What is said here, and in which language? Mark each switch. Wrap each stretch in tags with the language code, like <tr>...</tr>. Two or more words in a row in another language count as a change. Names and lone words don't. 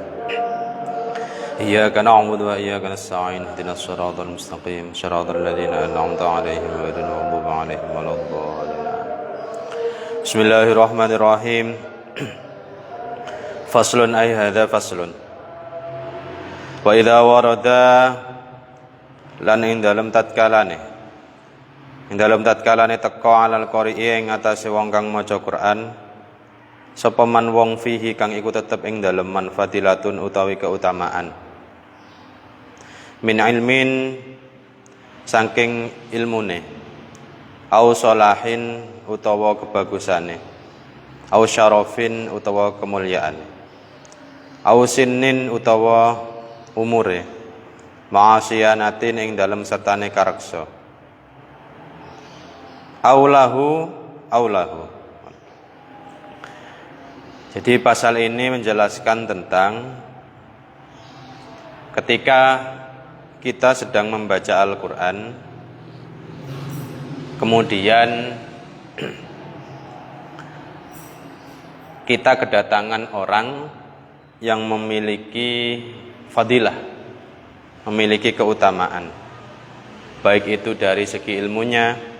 <ar>إياك نعبد وإياك نستعين اهدنا الصراط المستقيم صراط الذين أنعمت عليهم غير المغضوب عليهم ولا الضالين. بسم الله الرحمن الرحيم. فصل أي هذا فصل. وإذا ورد</ar> <jv>lan ing dalem tatkalane teka</jv> <ar>على القارئ</ar> <jv>ing atase wong kang maca Quran sapa man wong fihi kang iku tetep ing dalem manfadilatun utawi keutamaan</jv> <ar>من علم</ar> <jv>saking ilmune</jv> <ar>أو صلاح</ar> <jv>utawa kebagusane</jv> <ar>أو شرف</ar> <jv>utawa kemuliaane</jv> <ar>أو سن</ar> <jv>utawa umure ma'asiyanatin ing dalem sertane kareksa aulahu.</jv> <id>Jadi pasal ini menjelaskan tentang ketika kita sedang membaca Al-Quran kemudian kita kedatangan orang yang memiliki fadilah, memiliki keutamaan, baik itu dari segi ilmunya,</id>